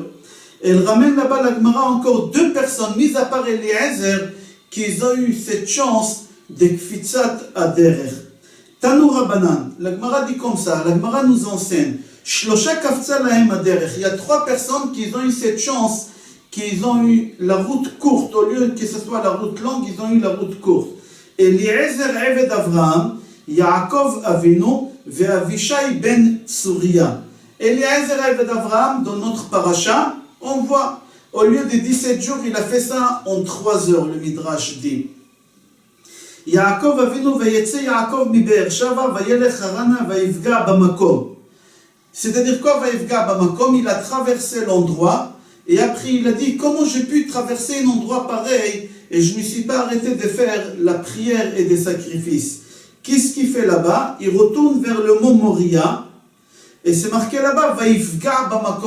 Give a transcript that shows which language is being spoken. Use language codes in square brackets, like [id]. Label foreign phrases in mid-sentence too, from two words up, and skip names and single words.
[fr] Elle ramène là-bas la Gemara encore 2 personnes, mis à part Eliezer, qui ont eu cette chance de [he] Kfitzat Haderech. תנו רבנן, [fr] la Gemara dit comme ça, la Gemara nous enseigne, [he] שלושה קפצה להם הדרך, [fr] il y a 3 personnes qui ont eu cette chance, qui ont eu la route courte, au lieu que ce soit la route longue, ils ont eu la route courte. Eliezer Eved Avraham, Yaakov Avinu, ve Avishai ben Tsuria. Eliezer Eved Avraham, dans notre paracha, on voit, au lieu de 17 jours, il a fait ça en 3 heures, le Midrash dit. [he] יעקב אבינו ויצא יעקב מבאר שבע וילך חרנה ויפגע במקום. [fr] C'est-à-dire quoi [he] vayivga bamakom? [fr] Il a traversé l'endroit et après il a dit comment j'ai pu traverser un endroit pareil et je ne me suis pas arrêté de faire la prière et des sacrifices. Qu'est-ce qu'il fait là-bas? Il retourne vers le mont Moria. Et c'est marqué là-bas, [he] Vaïfga Bamakom.